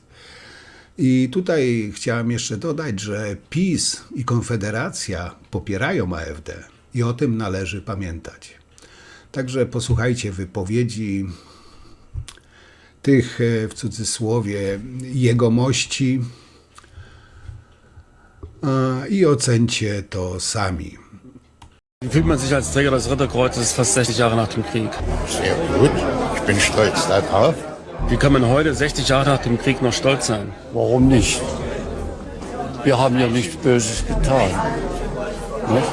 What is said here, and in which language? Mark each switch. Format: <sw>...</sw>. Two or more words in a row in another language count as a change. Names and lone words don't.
<pl>I tutaj chciałem jeszcze dodać, że PiS i Konfederacja popierają AfD i o tym należy pamiętać. Także posłuchajcie wypowiedzi tych, w cudzysłowie, jegomości i ocencie to sami.</pl> <de>Wie fühlt man sich als Träger des Ritterkreuzes fast 60 Jahre nach dem Krieg? Sehr gut. Ich bin stolz darauf. Wie kann man heute, 60 Jahre nach dem Krieg, noch stolz sein? Warum nicht? Wir haben ja nichts Böses getan. Nicht?</de>